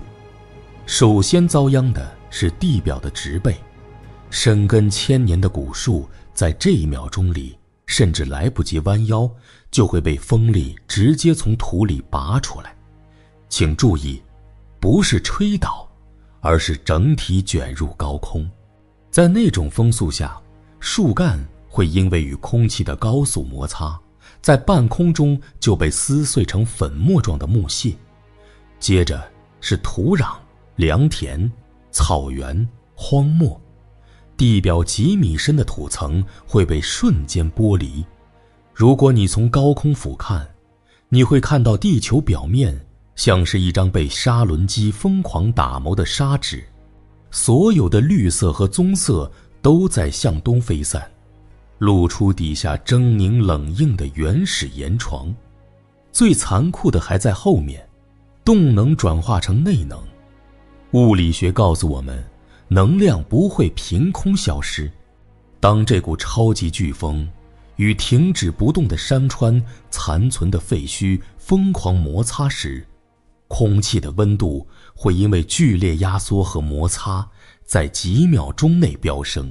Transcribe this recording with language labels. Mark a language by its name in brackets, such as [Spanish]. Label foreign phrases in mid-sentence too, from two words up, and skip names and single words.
[Chinese] 首先遭殃的是地表的植被，深根1000年的古樹在這1秒鐘裡甚至來不及彎腰，就會被風力直接從土裡拔出來。請注意，不是吹倒，而是整體捲入高空。在那種風速下，樹幹會因為與空氣的高速摩擦，在半空中就被撕碎成粉末狀的木屑。接着是土壤、良田、草原、荒漠，地表幾米深的土層會被瞬間剝離。如果你從高空俯瞰，你會看到地球表面像是一張被砂輪機瘋狂打磨的砂紙，所有的綠色和棕色都在向東飞散，露出底下狰狞冷硬的原始岩床。最残酷的還在後面，动能轉化成內能。物理學告訴我們，能量不会憑空消失。當這股超級颶風與停止不動的山川殘存的廢墟瘋狂摩擦時，空氣的溫度會因為劇烈壓縮和摩擦，在幾秒鐘內飆升。